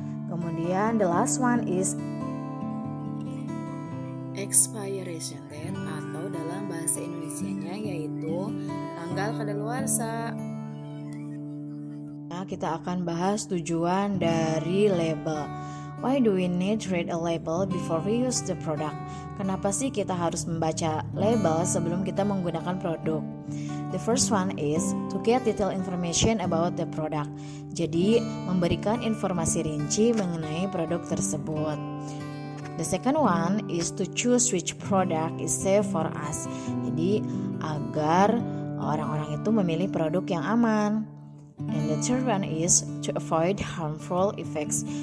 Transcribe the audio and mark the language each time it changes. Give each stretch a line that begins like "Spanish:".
Indonesian: Kemudian
English: the last one is expiration date
Indonesian: atau dalam bahasa Indonesianya yaitu tanggal kadaluarsa. Nah, kita akan bahas tujuan dari label.
English: Why do we need to read a label before we use the product?
Indonesian: Kenapa sih kita harus membaca label sebelum kita menggunakan produk?
English: The first one is to get detailed information about the product.
Indonesian: Jadi, memberikan informasi rinci mengenai produk tersebut.
English: The second one is to choose which product is safe for us.
Indonesian: Jadi, agar orang-orang itu memilih produk yang aman.
English: And the third one is to avoid harmful effects.